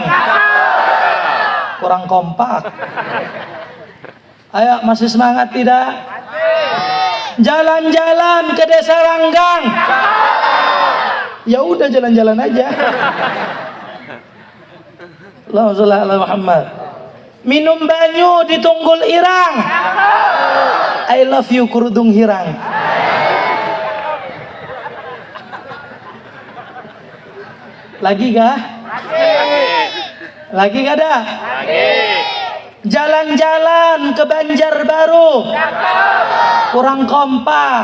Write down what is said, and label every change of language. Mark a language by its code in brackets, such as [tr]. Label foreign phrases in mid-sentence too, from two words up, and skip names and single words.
[id] Kurang kompak. Ayo, masih semangat tidak? Jalan-jalan ke Desa Ranggang. Ya udah jalan-jalan aja. [ar] Allahumma sholli ala Muhammad. [bjn] Minum banyu di tunggul irang. [en] I love you [bjn] kerudung hirang. Lagi kah? [id] Lagi gak ada? Jalan-jalan ke Banjarbaru. Kurang kompak.